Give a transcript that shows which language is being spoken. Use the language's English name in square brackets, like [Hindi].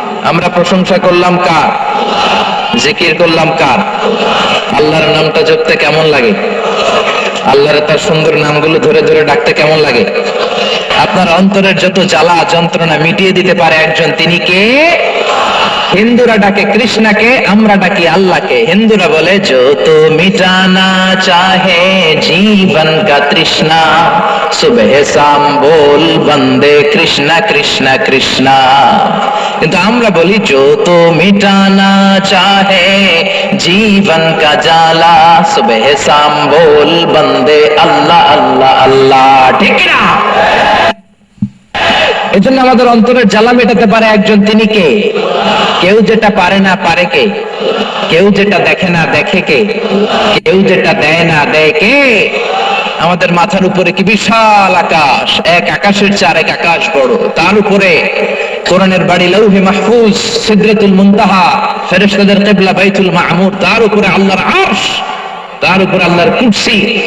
[Bangla] আমরা প্রশংসা করলাম কার? জিকির করলাম কার? আল্লাহর নামটা জপতে কেমন লাগে? আল্লাহর তার সুন্দর নামগুলো ধরে ধরে ডাকতে কেমন লাগে? আপনার অন্তরের যত জ্বালা যন্ত্রণা মিটিয়ে দিতে পারে একজন, তিনি কে? হিন্দুরা ডাকে কৃষ্ণকে, আমরা ডাকি আল্লাহকে। হিন্দুরা বলে [Hindi] जो तो मिटाना चाहे जीवन का तृष्णा सुबह शाम बोल बंदे कृष्णा कृष्णा कृष्णा। [Bangla] কিন্তু আমরা বলি [Hindi] जो तो मिटाना चाहे जीवन का जाला सुबह शाम बोल बंदे अल्लाह अल्लाह अल्लाह। [Bangla] ঠিক না? এজন্য আমাদের অন্তরের জ্বালা মেটাতে পারে একজন, তিনি কে? কেউ যেটা পারে না পারে কে? কেউ যেটা দেখে না দেখে কে? কেউ যেটা দেয় না দেয় কে? আমাদের মাথার উপরে কি বিশাল আকাশ, এক আকাশের চার এক আকাশ বড়, তার উপরে কোরআনের বাড়ি লৌহে মাহফুজ, সিদরাতুল মুনতাহা, ফেরেশতাদের কিবলা বাইতুল মামুর, তার উপরে আল্লাহর আরশ, তার উপরে আল্লাহর কুরসি।